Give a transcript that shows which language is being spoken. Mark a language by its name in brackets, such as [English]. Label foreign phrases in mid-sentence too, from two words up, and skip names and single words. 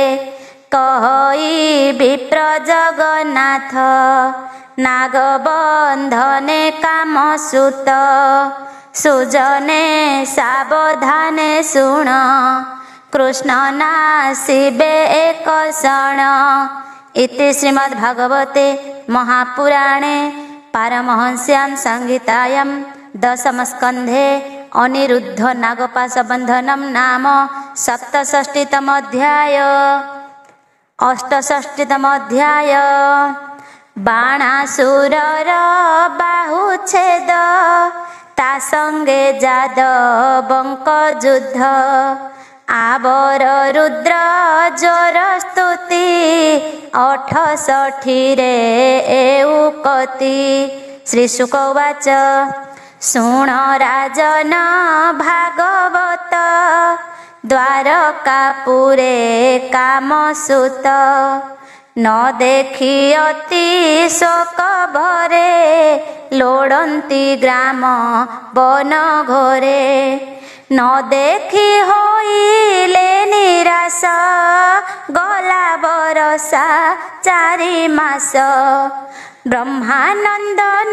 [Odia] କହି ବିପ୍ର ଜଗନ୍ନାଥ ନାଗ ବନ୍ଧନେ କାମ ସୁତ ସୁଜନେ ସାବଧାନେ ଶୁଣ କୃଷ୍ଣ ନାଶିବେ ଏକ କ୍ଷଣ। [Sanskrit] इति श्रीमद्भागवते महापुराणे पारमहंस्यां संहितायां दशमस्कन्धे अनिरुद्ध नागपाशबन्धनं नाम सप्तषष्टितमोऽध्याय। [Odia] ଅଷ୍ଟଷଷ୍ଟିତମୋଽଧ୍ୟାୟ ବାଣାସୁରର ବାହୁଚ୍ଛେଦ ତା ସଙ୍ଗେ ଯାଦବଙ୍କ ଯୁଦ୍ଧ ଆଉର ରୁଦ୍ର ଯୋଡ଼ ସ୍ତୁତି 68 ରେ ଏଉକ୍ତି। [Sanskrit] श्रीशुक उवाच [Odia] ଶୁଣ ରାଜନ ଭାଗବତ ଦ୍ୱାରକାପୁରେ କାମସୁତ ନ ଦେଖି ଅତି ଶୋକ ଭରେ ଲୋଡ଼ନ୍ତି ଗ୍ରାମ ବନ ଘୋରେ ନ ଦେଖି ହୋଇଲେ ନିରାଶ ଗଲା ବରଷା 4 ମାସ ବ୍ରହ୍ମାନନ୍ଦନ